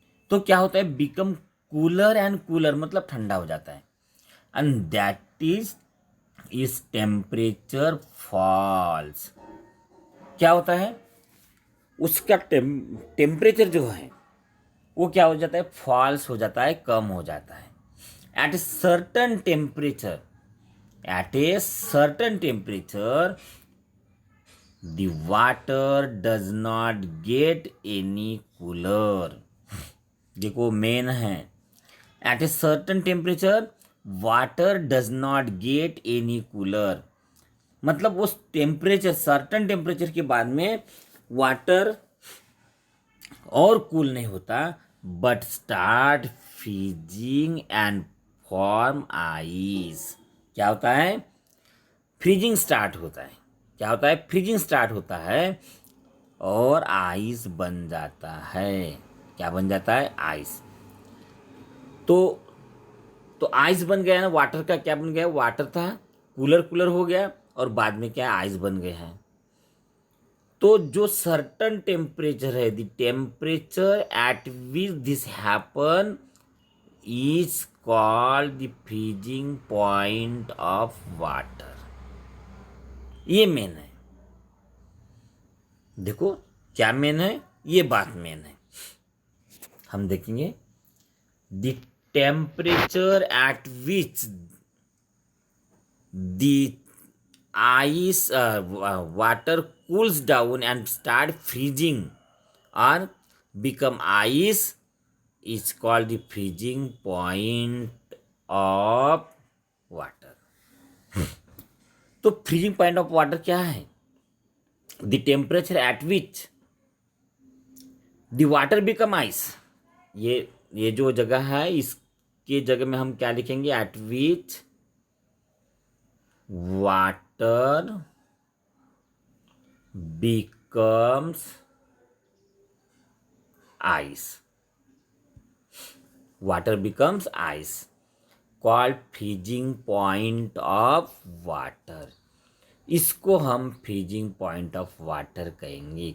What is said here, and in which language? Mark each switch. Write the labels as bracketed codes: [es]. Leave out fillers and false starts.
[hi] तो क्या होता है, [en] become cooler and cooler, [hi] मतलब ठंडा हो जाता है. [en] And that is temperature falls. [hi] क्या होता है, उसका टेम्परेचर जो है वो क्या हो जाता है, फॉल्स हो जाता है, कम हो जाता है. Eight a certain temperature, [en] at a certain temperature the water does not get any cooler. [hi] देखो मेन है, [en] at a certain temperature water does not get any cooler. [hi] मतलब उस टेम्परेचर, सर्टन टेम्परेचर के बाद में वाटर और कूल नहीं होता, [en] But start freezing and form ice. [hi] क्या होता है, फ्रीजिंग स्टार्ट होता है. क्या होता है, फ्रीजिंग स्टार्ट होता है और आइस बन जाता है. क्या बन जाता है, आइस. तो तो आइस बन गया ना, वाटर का क्या बन गया, वाटर था, कूलर कूलर हो गया और बाद में क्या आइस बन गए हैं. तो जो सर्टन टेम्परेचर है, [en] The temperature at which this happen is called the freezing point of water. [hi] ये मेन है. देखो क्या मेन है, ये बात मेन है. हम देखेंगे [en] The temperature at which the ice water cools down and start freezing or become ice is called the freezing point of water. तो freezing point of water [hi] क्या है, [en] The temperature at which the water become ice. [hi] ये जो जगह है, इसके जगह में हम क्या लिखेंगे, [en] At which water becomes ice. Water becomes ice, called freezing point of water. [hi] इसको हम फ्रीजिंग पॉइंट ऑफ वाटर कहेंगे.